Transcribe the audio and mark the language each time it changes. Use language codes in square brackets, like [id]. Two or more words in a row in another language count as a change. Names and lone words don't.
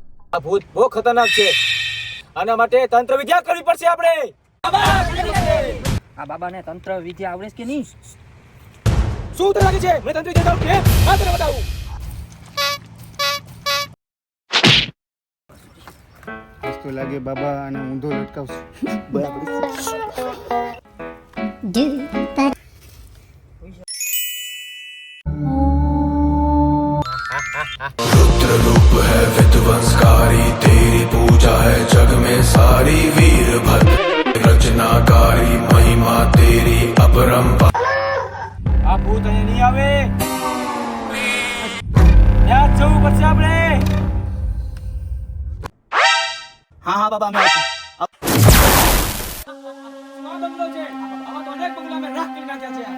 [gu] આ ભૂત બહુ ખતરનાક છે. આના માટે તંત્ર વિદ્યા કરવી પડશે આપણે. આ બાબાને તંત્ર વિદ્યા આવડે છે કે નહીં? શું તને લાગે છે મેં તંત્ર વિદ્યા કે આ તને બતાવું. તો લાગે બાબા અને ઊંધો લટકાવશે. Do ba [hi] रुद्र रूप है विध्वंसकारी, तेरी पूजा है जग में सारी, वीरभद्र रचनाकारी, महिमा तेरी अपरंपार. [gu] આ ભૂત અહીં નહીં આવે. ત્યાં જ જવું પડશે આપણે. હા હા બાબા અમે આવીશું. આ બંગલો છે. આમાં તો અનેક બંગલા મેં રાખ કરી નાખ્યા છે.